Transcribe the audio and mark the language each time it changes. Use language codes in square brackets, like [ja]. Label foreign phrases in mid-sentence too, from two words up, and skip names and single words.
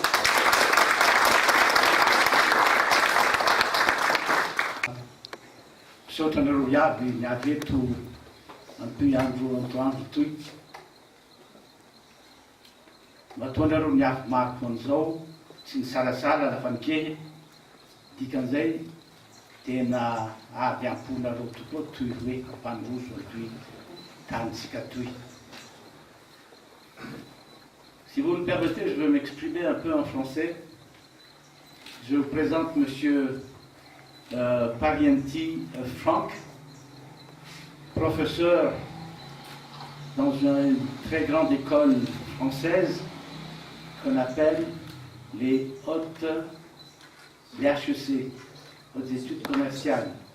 [mg] Misaotranareo iaby niavy eto antoy andro toy. Matoanareo niavy maro an'izao tsy ny salasala lafa nikehy dikan'izay tena avy amponareo tokoa toy hoe ampandroso toy tanitsika toy. [fr] Si vous me permettez, je vais m'exprimer un peu en français. Je vous présente Monsieur Parienti Franck, professeur dans une très grande école française qu'on appelle les HEC, Hautes Études Commerciales.